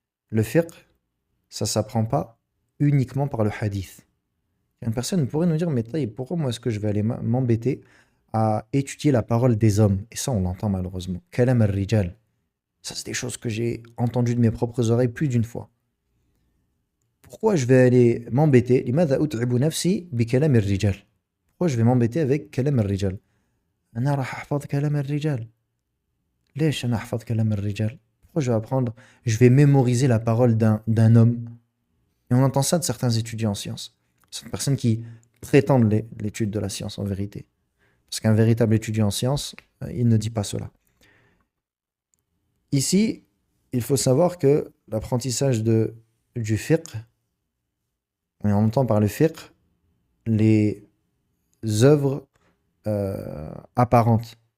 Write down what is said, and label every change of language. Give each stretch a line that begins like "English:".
French: le fiqh, ça s'apprend pas uniquement par le hadith. Une personne pourrait nous dire, mais taïb, pourquoi moi est-ce que je vais aller m'embêter à étudier la parole des hommes? Et ça, on l'entend malheureusement. Kalam al-rijal. Ça, c'est des choses que j'ai entendues de mes propres oreilles plus d'une fois. Pourquoi je vais aller m'embêter?
Arabic: لماذا أتعب نفسي بكلام الرجال?
French: Pourquoi je vais m'embêter avec كلام الرجال?
Arabic: أنا راح أحفظ كلام الرجال. ليش أنا أحفظ كلام الرجال?
French: Pourquoi je vais apprendre? Je vais mémoriser la parole d'un homme. Et on entend ça de certains étudiants en sciences. C'est une personne qui prétendent l'étude de la science en vérité. Parce qu'un véritable étudiant en sciences, il ne dit pas cela. Ici, il faut savoir que l'apprentissage du fiqh, on entend par le fiqh les œuvres apparentes.